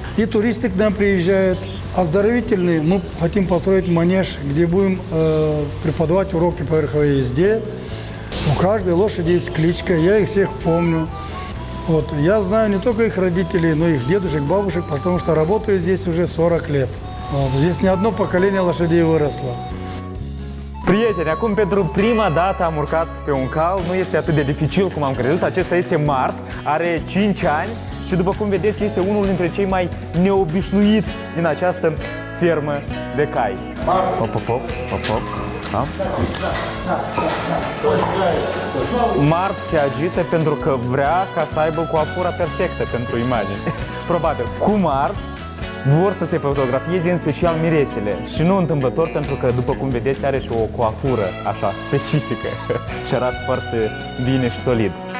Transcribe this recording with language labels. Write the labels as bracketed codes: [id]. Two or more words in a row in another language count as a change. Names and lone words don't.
[ru] И туристы к нам приезжают. Оздоровительный мы хотим построить манеж, где будем преподавать уроки по верховой езде. У каждой лошади есть кличка, я их всех помню. Вот. Я знаю не только их родителей, но и их дедушек, бабушек, потому что работаю здесь уже 40 лет. Вот. Здесь не одно поколение лошадей выросло. [ro] Prieteni, acum pentru prima dată am urcat pe un cal, nu este atât de dificil cum am crezut. Acesta este Mart, are 5 ani și după cum vedeți este unul dintre cei mai neobișnuiți din această fermă de cai. Hop, hop, hop, hop, hop. Da? Mart se agită pentru că vrea ca să aibă coafura perfectă pentru imagine. Probabil. Cu Mart vor să se fotografieze în special miresele și nu întâmplător pentru că, după cum vedeți, are și o coafură așa specifică și arată foarte bine și solid.